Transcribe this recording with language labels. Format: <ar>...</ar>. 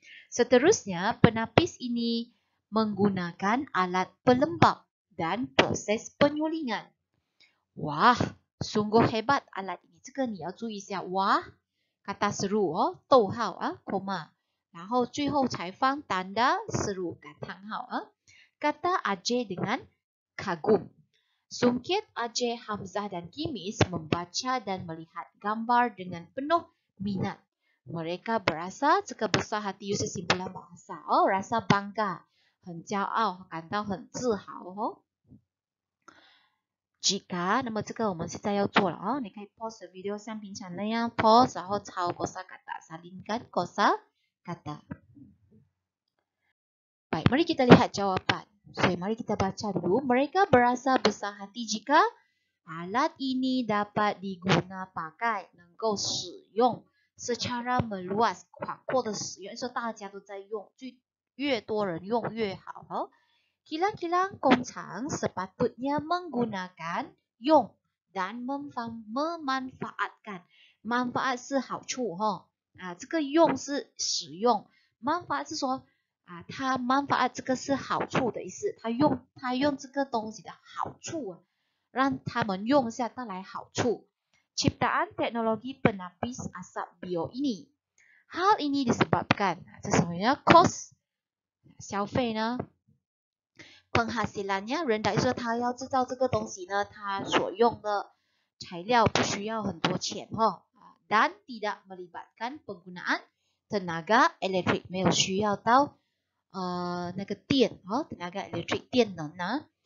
<ms>Seterusnya, penapis ini menggunakan alat pelembab dan proses penyulingan. Wah, sungguh hebat alat ini.</ms> <zh>这个你要注意一下。</zh> <ms>Wah, kata seru</ms> <zh>哦，逗号啊 ，</zh> <ms>koma，</ms> <zh>然后最后才放</zh> <ms>tanda seru</ms> <zh>感叹号啊。</zh> <ms>Kata Ajay dengan kagum. Sungkit Ajay, Hamzah dan Kimis membaca dan melihat gambar dengan penuh minat. Mereka berasa</ms> <zh>这个</zh> <ms>besar hati</ms> <zh>又是</zh> <ms>simpulan bahasa</ms> <zh>哦，</zh> <ms>rasa bangga，</ms> <zh>很骄傲，感到很自豪哦。</zh> <ms>Jika，</ms> <zh>那么这个我们现在要做了哦，你可以 pause video 像平常那样 pause， 然后抄 kosakata，</zh> <ms>salingkan kosakata。 Baik, mari kita lihat jawapan. So, mari kita baca dulu. Mereka berasa besar hati jika alat ini dapat diguna pakai,</ms> <zh>能够使用</zh> <ms>secara meluas,</ms> <zh>广阔的使用，说大家都在用，越多人用越好哦。</zh> <ms>Kilang-kilang Gongcang sepatutnya menggunakan</ms> <zh>用</zh> <ms>dan memanfaatkan.</ms> <zh>Manfaat 是好处哈，这个用是使用，manfaat 是说它 manfaat 这个是好处的意思，他用这个东西的好处让他们用下带来好处。</zh> <ms>Ciptaan teknologi penapis asap bio ini.</ms> <zh>Hal ini disebabkan 这什么呢 ？Cost 消费呢？</zh> <ms>penghasilannya rendah，</ms> <zh>说他要制造这个东西呢，他所用的材料不需要很多钱</zh> <ms>dan tidak melibatkan penggunaan tenaga elektrik，</ms> <zh>没有需要到那个电</zh> <ms>tenaga elektrik</ms> <zh>电能呢。</zh>